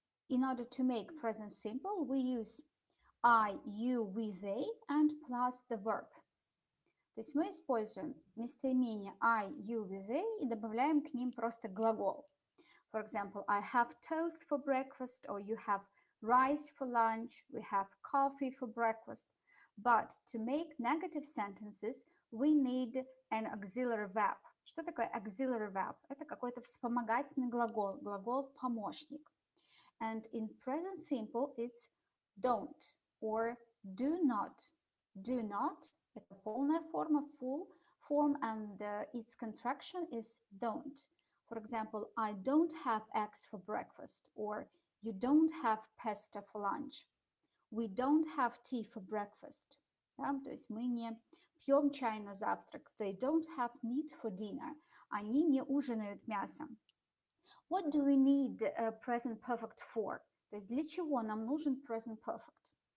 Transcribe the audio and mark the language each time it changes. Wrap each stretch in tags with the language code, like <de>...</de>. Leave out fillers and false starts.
<en>In order to make present simple, we use I, you, we, they, and plus the verb.</en> <ru>То есть мы используем местоимение</ru> <en>I, you, we, they</en> <ru>и добавляем к ним просто глагол.</ru> <en>For example, I have toast for breakfast, or you have rice for lunch, we have coffee for breakfast. But to make negative sentences, we need an auxiliary verb.</en> <ru>Что такое auxiliary verb? Это какой-то вспомогательный глагол, глагол-помощник.</ru> <en>And in present simple, it's don't or do not. Do not –</en> <ru>это полная форма,</ru> <en>full form, and its contraction is don't. For example, I don't have eggs for breakfast, or you don't have pasta for lunch. We don't have tea for breakfast.</en> <ru>Да? То есть мы не пьем чай на завтрак.</ru> <en>They don't have meat for dinner.</en> <ru>Они не ужинают мясом.</ru> <en>What do we need present perfect for?</en> <ru>То есть для чего нам нужен present perfect?</ru>